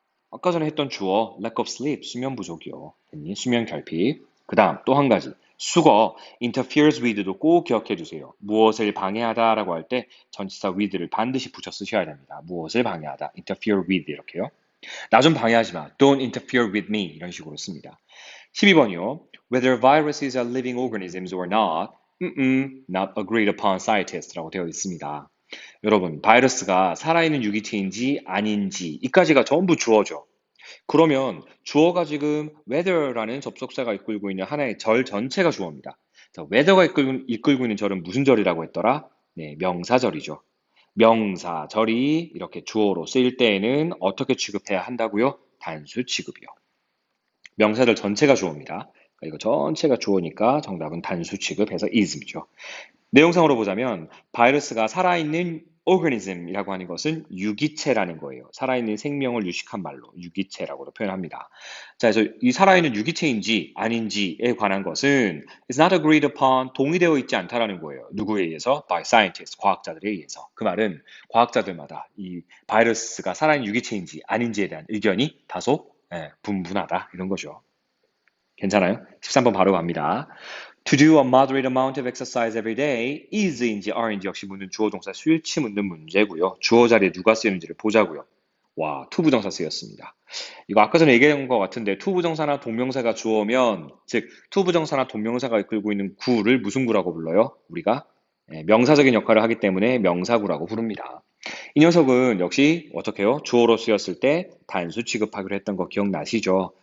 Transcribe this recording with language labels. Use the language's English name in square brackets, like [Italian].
[Korean] 아까 전에 했던 주어 lack of sleep, 수면 부족이요. 됐니? 수면 결핍. 그 다음 또 한 가지. 수거 [English] interferes with [Korean] 도 꼭 기억해 주세요. 무엇을 방해하다라고 할 때 전치사 with를 반드시 붙여 쓰셔야 됩니다. 무엇을 방해하다, [English] interfere with [Korean] 이렇게요. 나 좀 방해하지 마. [English] Don't interfere with me [Korean] 이런 식으로 씁니다. 12번이요. [English] Whether viruses are living organisms or not, not agreed upon scientists [Korean] 라고 되어 있습니다. 여러분, 바이러스가 살아있는 유기체인지 아닌지 이까지가 전부 주어죠. 그러면 주어가 지금 whether라는 접속사가 이끌고 있는 하나의 절 전체가 주어입니다. 자, whether가 이끌고 있는 절은 무슨 절이라고 했더라? 네, 명사절이죠. 명사절이 이렇게 주어로 쓰일 때에는 어떻게 취급해야 한다고요? 단수 취급이요. 명사절 전체가 주어입니다. 그러니까 이거 전체가 주어니까 정답은 단수 취급해서 is죠. 내용상으로 보자면 바이러스가 살아있는 organism이라고 하는 것은 유기체라는 거예요. 살아있는 생명을 유식한 말로 유기체라고도 표현합니다. 자, 그래서 이 살아있는 유기체인지 아닌지에 관한 것은 [English] is not agreed upon [Korean] 동의되어 있지 않다라는 거예요. 누구에 의해서? [English] By scientists, [Korean] 과학자들에 의해서. 그 말은 과학자들마다 이 바이러스가 살아있는 유기체인지 아닌지에 대한 의견이 다소 분분하다 이런 거죠. 괜찮아요? 13번 바로 갑니다. [English] To do a moderate amount of exercise every day is인지 aren지 [Korean] 역시 묻는 주어 동사 수일치 묻는 문제고요. 주어 자리에 누가 쓰였는지를 보자고요. 와, to 부정사 쓰였습니다. 이거 아까 전에 얘기한 것 같은데 to 부정사나 동명사가 주어면 즉 to 부정사나 동명사가 이끌고 있는 구를 무슨 구라고 불러요? 우리가 명사적인 역할을 하기 때문에 명사구라고 부릅니다. 이 녀석은 역시 어떻게 해요? 주어로 쓰였을 때 단수 취급하기로 했던 거 기억나시죠?